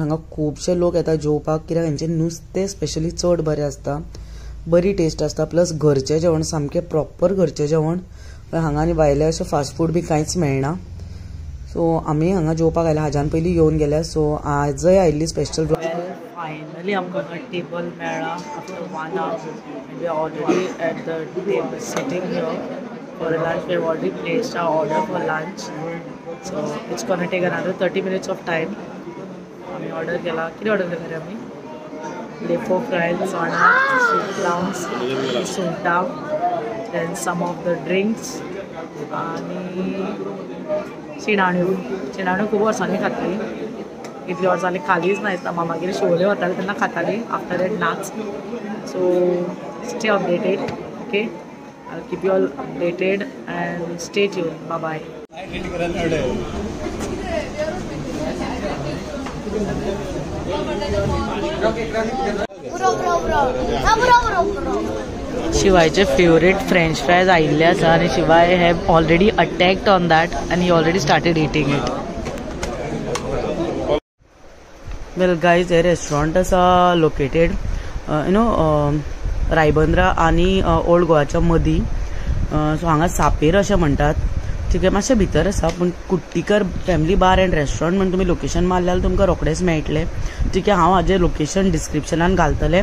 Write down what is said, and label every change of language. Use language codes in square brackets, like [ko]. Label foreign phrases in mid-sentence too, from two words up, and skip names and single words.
[kok] हांगा खुबशे लोक येता जेवपाक, कित्याक हांचें नुस्तें स्पेशली चड बरें आसता, बरी टेस्ट आसता. प्लस घरचें जेवण, सामकें प्रॉपर घरचें जेवण. हांगा आनी भायलें अशें [en] fast food [kok] बी कांयच मेळना. सो आमी हांगा जेवपाक आयल्या, हाज्यान पयलीं येवन गेल्या. सो आजय आयिल्ली स्पेशल. फायनली आमकां टेबल मेळ्ळा [en] after 1 hour. we are already at the table sitting here for lunch. We have already placed our order for lunch, so it's gonna take another 30 minutes of time. [mr] आम्ही ऑर्डर केला. किती ऑर्डर केला रे आम्ही? [kok] लेफो फ्राय, चणा, prawns, सुंगटां, [en] then some of the drinks [kok] आणि शिणाण्यो खूब वर्सांनी खातली. इतली वर्सांनी खालीच ना दिसता. मागीर शोले वताले तेन्ना खाताली, [en] after that [kok] नाच. [en] so stay updated. okay, I'll keep you all updated and stay tuned. Bye bye. [kok] शिवायचे फेवरेट फ्रेंच फ्रायज आयिल्ले आसा आनी [en] Shivay have already attacked on that and he already started eating it. Well guys, [kok] हे रेस्टॉरंट आसा लोकेटेड रायबंद्रा आनी ओल्ड गोवाच्या मदीं. सो हांगा सापेर अशें म्हणटात. [mr] ठीक आहे, [kok] मातशें भितर आसा, पूण कुट्टीकर फॅमिली बार एंड रेस्टॉरंट म्हणून तुमी लोकेशन मारल्यार तुमकां रोखडेच मेळटलें. [mr] ठीक आहे, [kok] हांव हाजें लोकेशन डिस्क्रिप्शनान घालतलें.